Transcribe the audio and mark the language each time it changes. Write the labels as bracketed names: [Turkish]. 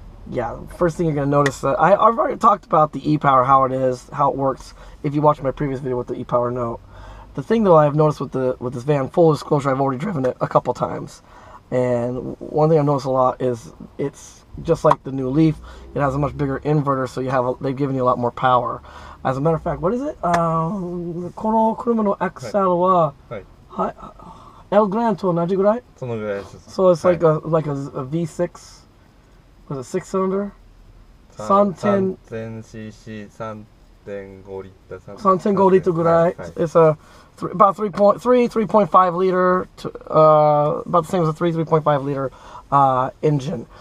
[English] Yeah, first thing you're going to notice, I've already talked about the e-Power, how it is, how it works, if you watched my previous video with the e-Power Note. The thing though I've noticed with this van, full disclosure, I've already driven it a couple times. And one thing I've noticed a lot is it's just like the new Leaf, it has a much bigger inverter, so they've given you a lot more power. As a matter of fact, what is it? [Japanese] この車の XL は El Grand と同じぐらい? そのぐらいです。 [English] So it's like a V6, was it 6 cylinder? [Japanese] 3000cc 3.5 リッター。 3.5 リッターぐらい. [English] It's about 3.5 liter, about the same as a 3.5 liter engine.